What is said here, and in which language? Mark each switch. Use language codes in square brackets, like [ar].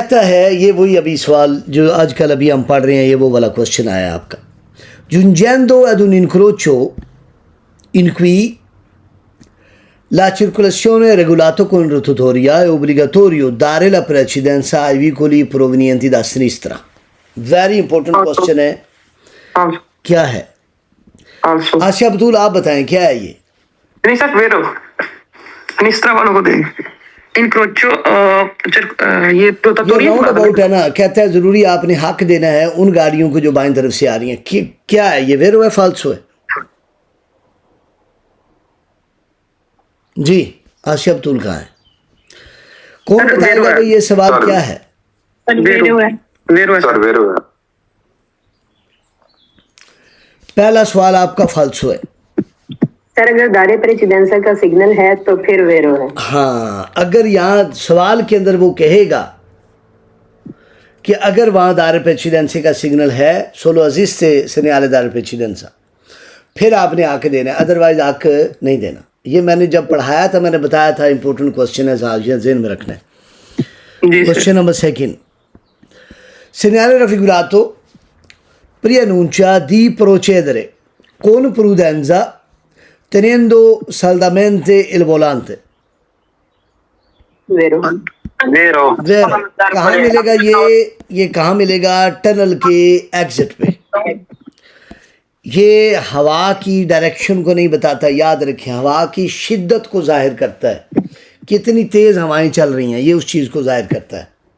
[hi] कहता है, ये वही अभी सवाल जो आजकल अभी हम पढ़ रहे हैं, ये वो वाला क्वेश्चन आया आपका। [it] Giungendo ad un incrocio in cui la circolazione è regolata con rotatoria, è obbligatorio dare la precedenza ai veicoli provenienti da sinistra. [en] Very important question [hi] है, क्या है? आसिया बतूल आप बताएं क्या है ये? नहीं सर, वेरो सिनिस्ट्रा वालों को दें इनक्रोचो ये राउंड अबाउट है ना, कहता है जरूरी आपने हक देना है उन गाड़ियों को जो बाईं तरफ से आ रही हैं। क्या है ये, वेरो है फाल्सो है? जी आसिया बतूल कहाँ है? कौन बताएगा भाई ये सवाल क्या है? वेरो है, वेरो है सर, वेरो है। पहला सवाल आपका फाल्सो है सर। अगर दारे प्रेसिडेंसा का सिग्नल है तो फिर वेरो है। हाँ, अगर यहाँ सवाल के अंदर वो कहेगा कि अगर वहाँ दारे प्रेसिडेंसी का सिग्नल है, सोलो अजीज से सनियाले दारे प्रेसिडेंसा, फिर आपने आके देना है, अदरवाइज आके नहीं देना। ये मैंने जब पढ़ाया था मैंने बताया था, इंपॉर्टेंट क्वेश्चन है, ज़हन में रखना है। [en] question number second, [it] segnale raffigurato preannuncia di procedere con prudenza tenendo saldamente il volante. वेरो वेरो [hi] वेरो कहाँ मिलेगा ये कहाँ मिलेगा? टनल के एग्जिट पे। ये हवा की डायरेक्शन को नहीं बताता, याद रखें, हवा की शिद्दत को जाहिर करता है, कितनी तेज हवाएं चल रही हैं, ये उस चीज को जाहिर करता है।